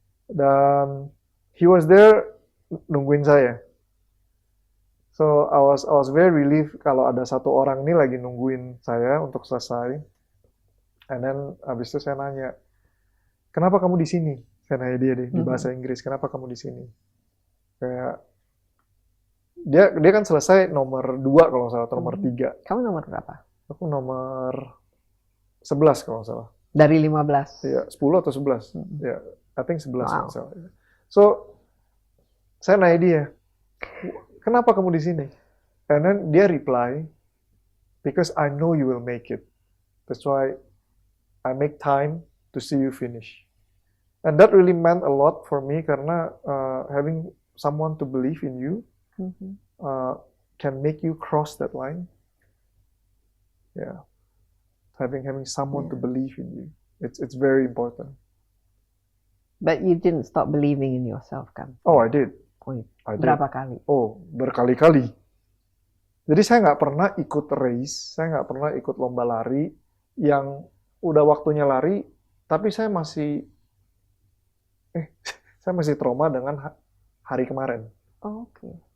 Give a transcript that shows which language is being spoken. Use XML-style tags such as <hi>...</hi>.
<id>Dan</id> <en>he was there</en> <id>nungguin saya.</id> <en>So I was very relieved</en> <id>kalau ada satu orang ini lagi nungguin saya untuk selesai.</id> <en>And then</en> <id>habis itu saya nanya, kenapa kamu di sini? Saya nanya dia di bahasa Inggris, kenapa kamu di sini? Kayak dia kan selesai nomor 2 kalau nggak salah, atau nomor 3. Kamu nomor berapa? Aku nomor 11 kalau nggak salah. Dari 15? Iya, 10 atau 11. Ya,</id> <en>I think</en> <id>11 kalau nggak salah. So, saya nanya dia, kenapa kamu di sini?</id> <en>And then dia reply, because I know you will make it. That's why I make time to see you finish. And that really meant a lot for me</en> <id>karena</id> <en>having someone to believe in you can make you cross that line. Yeah, having someone to believe in you, it's very important. But you didn't stop believing in yourself,</en> <id>kan?</id> <en>Oh, I did. I did.</en> <id>Berapa kali? Oh, berkali-kali. Jadi saya nggak pernah ikut race, saya nggak pernah ikut lomba lari yang udah waktunya lari, tapi saya masih trauma dengan hari kemarin. Oh, oke.</id>